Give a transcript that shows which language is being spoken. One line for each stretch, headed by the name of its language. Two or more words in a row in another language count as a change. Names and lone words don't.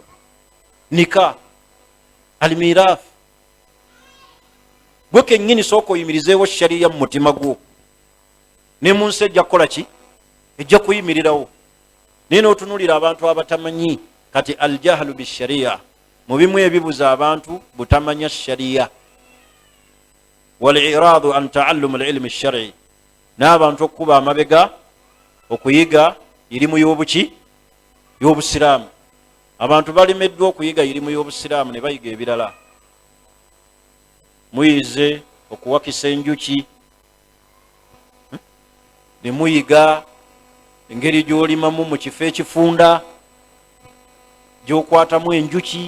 Ganda: Nika almiraafu, gwe kennyini sooka oyimirizeewo shariya mu mutima gwo, ne mu nsi ejja kukola ki? Ejja kuyimirirawo. Naye n'otunuulira abantu abatamanyi, kati
Arabic: الجهل بالشريعة,
Ganda: mu bimu ebibuza abantu butamanya shariya.
Arabic: والإعراض عن تعلم العلم الشرعي,
Ganda: n'abantu okukuba amabega okuyiga irimu y'obuki? Y'Obusiraamu. Abantu balemeddwa okuyiga irimu y'Obusiraamu ne bayiga ebirala. Muyize okuwakisa enjuki, ne muyiga engeri gy'olimamu mu kifo ekifunda, gy'okwatamu enjuki.